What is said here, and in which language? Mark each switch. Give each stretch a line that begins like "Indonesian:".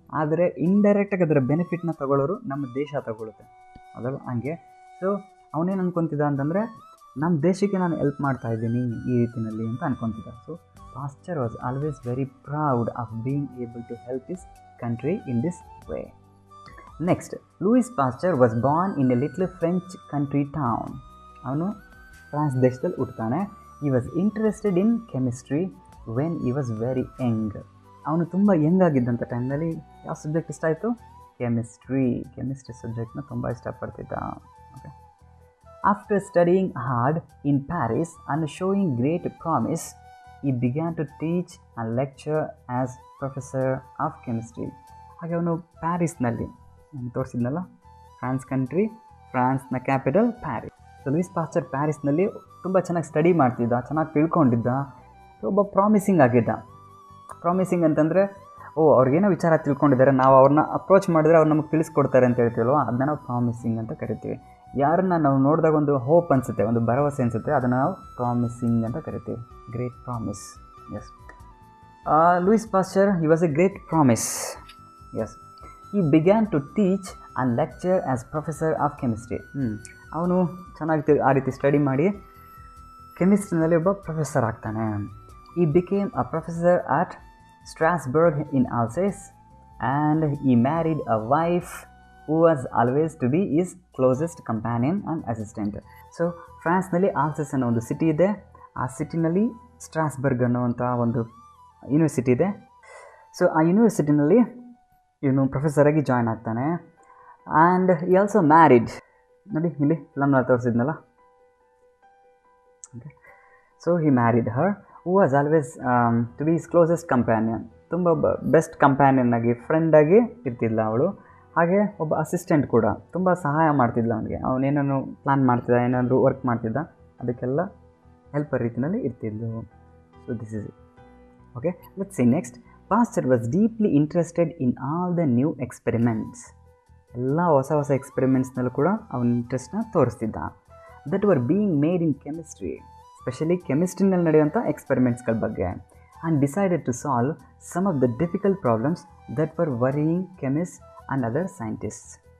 Kannada: ಆದರೆ ಇಂಡೈರೆಕ್ಟಾಗಿ ಅದರ ಬೆನಿಫಿಟ್ನ ತಗೊಳ್ಳೋರು ನಮ್ಮ ದೇಶ ತಗೊಳುತ್ತೆ, ಅದಲ್ಲ ಹಂಗೆ. ಸೊ ಅವನೇನು ಅನ್ಕೊತಿದ್ದ ಅಂತಂದರೆ, ನಮ್ಮ ದೇಶಕ್ಕೆ ನಾನು ಹೆಲ್ಪ್ ಮಾಡ್ತಾ ಇದ್ದೀನಿ ಈ ರೀತಿಯಲ್ಲಿ ಅಂತ ಅನ್ಕೊತಿದ್ದ.
English: So Pasteur was always very proud of being able to help his country in this way. Next, Louis Pasteur was born in a little French country town.
Kannada: ಅವನು ಫ್ರಾನ್ಸ್ ದೇಶದಲ್ಲಿ ಹುಟ್ಟುತ್ತಾನೆ.
English: he was interested in chemistry when he was very young.
Kannada: ಅವನು ತುಂಬ Young ಆಗಿದ್ದಂಥ ಟೈಮ್ನಲ್ಲಿ ಯಾವ subject ಇಷ್ಟ ಆಯಿತು? Chemistry ಸಬ್ಜೆಕ್ಟ್ನ ತುಂಬ ಇಷ್ಟಪಡ್ತಿದ್ದ. Okay.
English: After studying hard in Paris and showing great promise, he began to teach and lecture as professor of chemistry.
Kannada: ಹಾಗೆ ಅವನು ಪ್ಯಾರಿಸ್ನಲ್ಲಿ, ತೋರಿಸಿದ್ನಲ್ಲ France country, ಫ್ರಾನ್ಸ್ನ capital Paris. So Louis Pasteur ಪ್ಯಾರಿಸ್ನಲ್ಲಿ ತುಂಬ ಚೆನ್ನಾಗಿ ಸ್ಟಡಿ ಮಾಡ್ತಿದ್ದ, ಚೆನ್ನಾಗಿ ತಿಳ್ಕೊಂಡಿದ್ದ, ಒಬ್ಬ ಪ್ರಾಮಿಸಿಂಗ್ ಆಗಿದ್ದ. ಪ್ರಾಮಿಸಿಂಗ್ ಅಂತಂದರೆ ಅವ್ರಿಗೇನೋ ವಿಚಾರ ತಿಳ್ಕೊಂಡಿದ್ದಾರೆ, ನಾವು ಅವ್ರನ್ನ ಅಪ್ರೋಚ್ ಮಾಡಿದ್ರೆ ಅವ್ರು ನಮಗೆ ತಿಳಿಸ್ಕೊಡ್ತಾರೆ ಅಂತ ಹೇಳ್ತೀವಲ್ವ, ಅದನ್ನ ನಾವು ಪ್ರಾಮಿಸಿಂಗ್ ಅಂತ ಕರಿತೀವಿ. ಯಾರನ್ನ ನಾವು ನೋಡಿದಾಗ ಒಂದು ಹೋಪ್ ಅನಿಸುತ್ತೆ, ಒಂದು ಭರವಸೆ ಅನಿಸುತ್ತೆ, ಅದನ್ನು ನಾವು ಪ್ರಾಮಿಸಿಂಗ್ ಅಂತ ಕರಿತೀವಿ. Great promise.
English: Yes. Louis Pasteur, he was a great promise. Yes. He began to teach and lecture as professor of chemistry.
Kannada: ಅವನು ಚೆನ್ನಾಗಿ ಆ ರೀತಿ ಸ್ಟಡಿ ಮಾಡಿ ಕೆಮಿಸ್ಟ್ರಿನಲ್ಲಿ ಒಬ್ಬ ಪ್ರೊಫೆಸರ್ ಆಗ್ತಾನೆ.
English: He became a professor at Strasbourg in Alsace and he married a wife who was always to be his closest companion and assistant.
Kannada: So ಫ್ರಾನ್ಸ್ನಲ್ಲಿ ಆಲ್ಸೆಸ್ ಅನ್ನೋ ಒಂದು ಸಿಟಿ ಇದೆ. ಆ ಸಿಟಿನಲ್ಲಿ ಸ್ಟ್ರಾಸ್ಬರ್ಗ್ ಅನ್ನುವಂಥ ಒಂದು ಯೂನಿವರ್ಸಿಟಿ ಇದೆ. ಸೊ ಆ ಯೂನಿವರ್ಸಿಟಿನಲ್ಲಿ ಇವನು ಪ್ರೊಫೆಸರಾಗಿ ಜಾಯ್ನ್ ಆಗ್ತಾನೆ.
English: And he also married.
Kannada: ನೋಡಿ ಇಲ್ಲಿ ಫಿಲಮ್ನಲ್ಲಿ ತೋರಿಸಿದ್ನಲ್ಲ.
English: Okay, so he married her who was always to be his closest companion.
Kannada: ತುಂಬ ಬೆಸ್ಟ್ ಕಂಪ್ಯಾನಿಯನ್ ಆಗಿ, ಫ್ರೆಂಡಾಗಿ ಇರ್ತಿದ್ಲ ಅವಳು. ಹಾಗೆ ಒಬ್ಬ ಅಸಿಸ್ಟೆಂಟ್ ಕೂಡ ತುಂಬ ಸಹಾಯ ಮಾಡ್ತಿದ್ಲ ಅವನಿಗೆ. ಅವನೇನೋ ಪ್ಲ್ಯಾನ್ ಮಾಡ್ತಿದ್ದ, ಏನಾದರೂ ವರ್ಕ್ ಮಾಡ್ತಿದ್ದ, ಅದಕ್ಕೆಲ್ಲ ಹೆಲ್ಪರ್ ರೀತಿಯಲ್ಲಿ ಇರ್ತಿದ್ಲು.
English: So this is it. Okay, let's see next. Pasteur was deeply interested in all the new experiments.
Kannada: ಎಲ್ಲ ಹೊಸ ಹೊಸ ಎಕ್ಸ್ಪೆರಿಮೆಂಟ್ಸ್ನಲ್ಲೂ ಕೂಡ ಅವನ ಇಂಟ್ರೆಸ್ಟ್ನ ತೋರಿಸ್ತಿದ್ದ.
English: that were being made in chemistry,
Kannada: specially ಕೆಮಿಸ್ಟ್ರಿನಲ್ಲಿ ನಡೆಯುವಂಥ ಎಕ್ಸ್ಪೆರಿಮೆಂಟ್ಸ್ಗಳ ಬಗ್ಗೆ.
English: And decided to solve some of the difficult problems that were worrying chemist and other scientists.